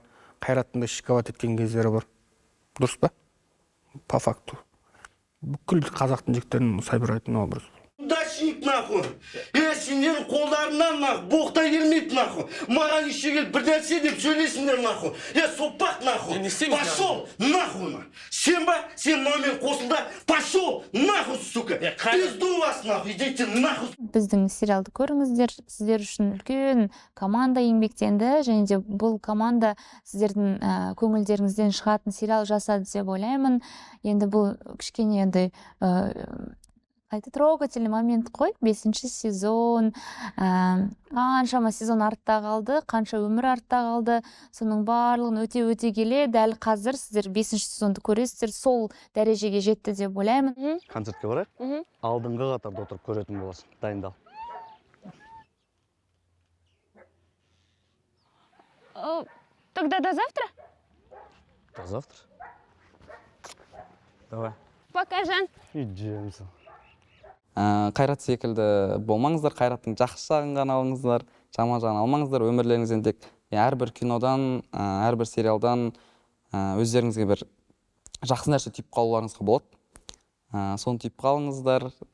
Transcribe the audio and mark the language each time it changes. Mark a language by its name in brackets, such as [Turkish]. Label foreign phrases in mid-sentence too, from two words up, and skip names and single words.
[Kazakh] Қайраттың да шиковат еткен кездері бар. Дұрыс па? [Russian] По факту. [Kazakh] Бүкіл қазақтың жігіттерінің [Russian] собирательный образ. Удачник, нахуй. [Kazakh] Сендердің қолдарынан, нахуй, боқта келмейді, нахуй. Маған еще келіп бір нәрсе деп сөйлесіңдер, нахуй. Сопақ, [Russian] нахуй. Пошел, нахуй. [Kazakh] Сен ба? Сен мынамен қосылда. [Russian] Пошел, нахуй, сука. Пизду вас, нахуй. Идите, нахуй. [Kazakh] Біздің сериалды көріңіздер, сіздер үшін үлкен команда еңбектенді, және де бұл команда сіздердің көңілдеріңізден шығатын сериал жасады деп ойлаймын. Енді бұл кішкене енді [Russian] трогательный момент [Kazakh] қой, 5-ші сезон, қаншама сезон артта қалды, қанша өмір артта қалды, соның барлығын өте келе, дәл қазір сіздер 5-ші сезонды көресіздер, сол дәрежеге жетті деп ойлаймын. Концертке барайық? Алдыңғы қатарда отырып көретін боласың. Дайындал. [Russian] Тогда до завтра? До завтра. Давай. Пока, Жан. [Kazakh] Үйдеміз. Қайрат секілді болмаңыздар, Қайраттың жақсы жағын ғана алыңыздар, жаман жағын алмаңыздар. Өмірлеріңізден тек әрбір кинодан, әрбір сериалдан өздеріңізге бір жақсы нәрсе түйіп қалуларыңызға болады. Соны түйіп қалыңыздар.